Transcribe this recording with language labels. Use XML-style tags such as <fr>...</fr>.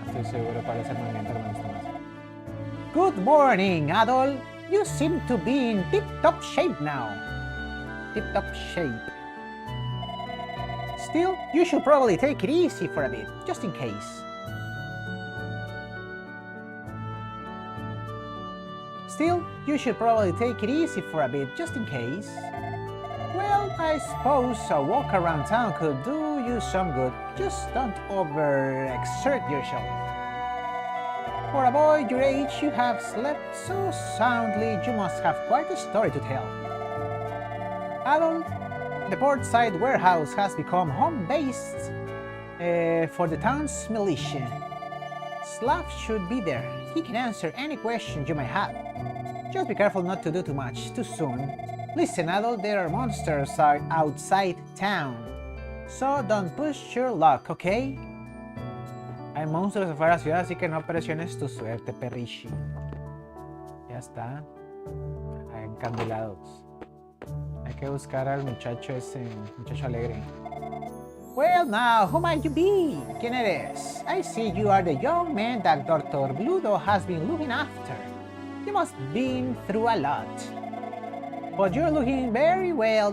<es>Seguro cuál es el movimiento que me gusta más.</es> <en>Good morning, Adol. You seem to be in tip-top shape now. Tip-top shape. Still, you should probably take it easy for a bit, just in case. Still, you should probably take it easy for a bit, just in case. Well, I suppose a walk around town could do you some good. Just don't overexert yourself. For a boy your age, you have slept so soundly, you must have quite a story to tell. Adult, the portside warehouse has become home base for the town's militia. Slav should be there. He can answer any question you might have. Just be careful not to do too much too soon. Listen, Adult, there are monsters outside town. So don't push your luck, okay?</en> <es>Hay monstruos afuera de la ciudad, así que no presiones tu suerte, perrishi. Ya está. Encandilados. Hay que buscar al muchacho ese, muchacho alegre.</es> <en>Well, now, who might you be?</en> <es>¿Quién eres?</es> <en>I see you are the young man that Dr. Bludo has been looking after. You must have been through a lot. But you're looking very well.</en>